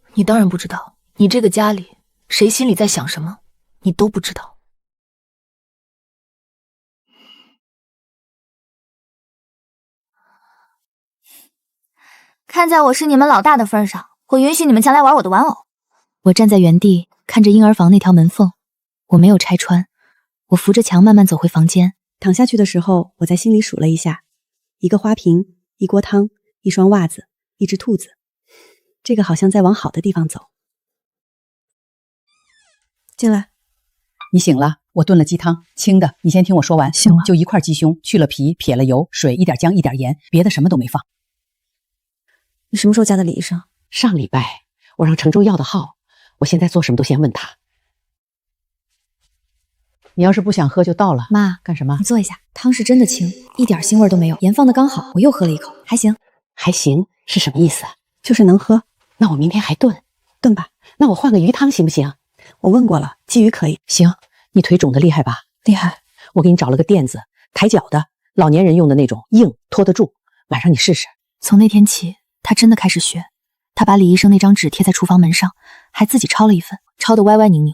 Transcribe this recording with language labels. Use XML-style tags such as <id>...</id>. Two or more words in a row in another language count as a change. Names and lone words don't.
<zh>你當然不知道，你這個家裡誰心裡在想什麼，你都不知道。看在我是你們老大的份上，我允許你們前來玩我的玩偶。我站在原地看着嬰兒房那條門縫，我沒有拆穿，我扶着牆慢慢走回房間。躺下去的時候，我在心裡數了一下，1個花瓶，1鍋湯，1雙襪子，1隻兔子。這個好像在往好的地方走。進來。你醒了，我燉了雞湯，清的。你先聽我說完。醒了。就1塊雞胸，去了皮，撇了油，水，1點薑，1點鹽，別的什麼都沒放。你什麼時候加的李醫生？上禮拜我讓程州要的號，我現在做什麼都先問他。你要是不想喝就倒了。媽，幹什麼？你坐一下，湯是真的清，一點腥味都沒有，鹽放的剛好，我又喝了一口，還行。還行是什麼意思？就是能喝。那我明天還燉。燉吧。那我換個魚湯行不行？我問過了，鯽魚可以。行。你腿腫得厲害吧？厲害。我給你找了個墊子，抬腳的，老年人用的那種，硬，拖得住。晚上你試試。從那天起，他真的開始學。他把李醫生那張紙貼在廚房門上，還自己抄了一份，抄得歪歪扭扭。</zh>